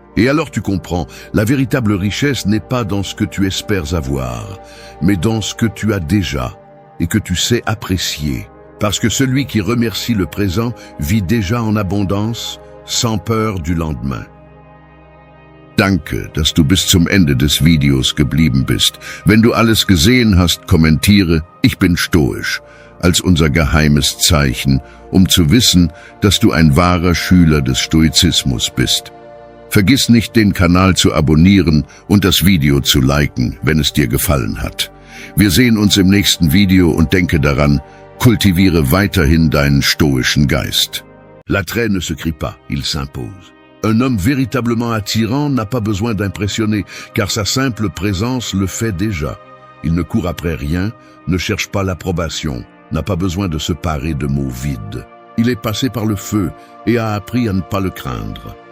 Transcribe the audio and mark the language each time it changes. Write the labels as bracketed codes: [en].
[fr] Et alors tu comprends, la véritable richesse n'est pas dans ce que tu espères avoir, mais dans ce que tu as déjà et que tu sais apprécier. Parce que celui qui remercie le présent vit déjà en abondance, sans peur du lendemain. [de] Danke, dass du bis zum Ende des Videos geblieben bist. Wenn du alles gesehen hast, kommentiere, ich bin stoisch, als unser geheimes Zeichen, um zu wissen, dass du ein wahrer Schüler des Stoizismus bist. Vergiss nicht, den Kanal zu abonnieren und das Video zu liken, wenn es dir gefallen hat. Wir sehen uns im nächsten Video und denke daran, kultiviere weiterhin deinen stoischen Geist. [fr] L'attrait ne se crie pas, il s'impose. Un homme véritablement attirant n'a pas besoin d'impressionner, car sa simple présence le fait déjà. Il ne court après rien, ne cherche pas l'approbation, n'a pas besoin de se parer de mots vides. Il est passé par le feu et a appris à ne pas le craindre.